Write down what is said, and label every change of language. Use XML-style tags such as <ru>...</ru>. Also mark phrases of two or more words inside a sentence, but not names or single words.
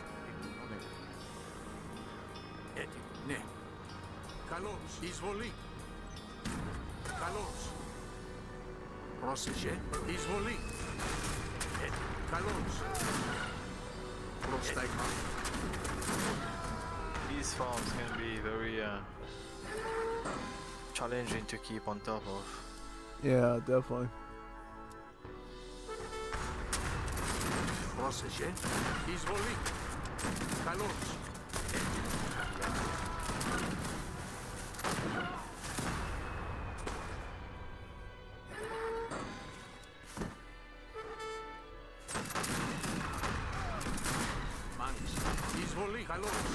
<el>Ναι. Καλώς. Εισβολή. Καλώς. Πρόσεχε. Εισβολή. Καλώς. Πρόσταγμα.</el> <en>These farms can be very challenging to keep on top of. Yeah, definitely.</en> <el>Πρόσεχε. Εισβολή. Καλώς. Μάλιστα. Εισβολή. Καλώς.</el>